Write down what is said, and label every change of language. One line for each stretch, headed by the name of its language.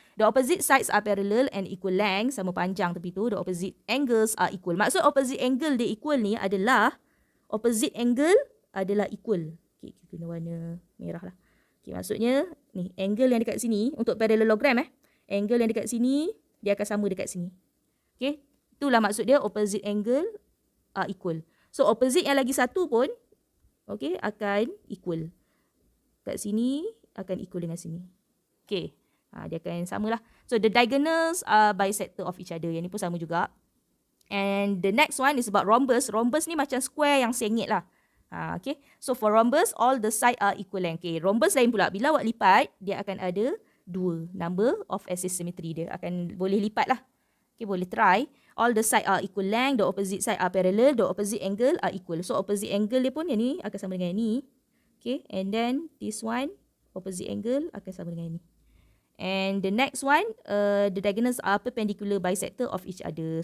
English: The opposite sides are parallel and equal length.
Malay: Sama panjang tepi tu.
English: The opposite angles are equal.
Malay: Maksud opposite angle dia equal ni adalah opposite angle adalah equal. Okay, kita guna warna merah lah. Okay, maksudnya ni angle yang dekat sini untuk parallelogram angle yang dekat sini dia akan sama dekat sini. Okay, itulah maksud dia opposite angle are equal. So opposite yang lagi satu pun okay akan equal. Kat sini akan equal dengan sini. Okay, dia akan samalah.
English: So the diagonals are bisector of each other.
Malay: Yang ni pun sama juga.
English: And the next one is about rhombus.
Malay: Rhombus ni macam square yang sengit lah.
English: Okay. So for rhombus, all the side are equal length.
Malay: Okay. Rhombus lain pula. Bila awak lipat, dia akan ada 2 number of axis symmetry dia. Akan boleh lipat lah. Okay, boleh try.
English: All the side are equal length. The opposite side are parallel. The opposite angle are equal.
Malay: So opposite angle dia pun yang ni akan sama dengan yang ni. Okay. And then this one, opposite angle akan sama dengan yang ni.
English: And the next one, the diagonals are perpendicular bisector of each other.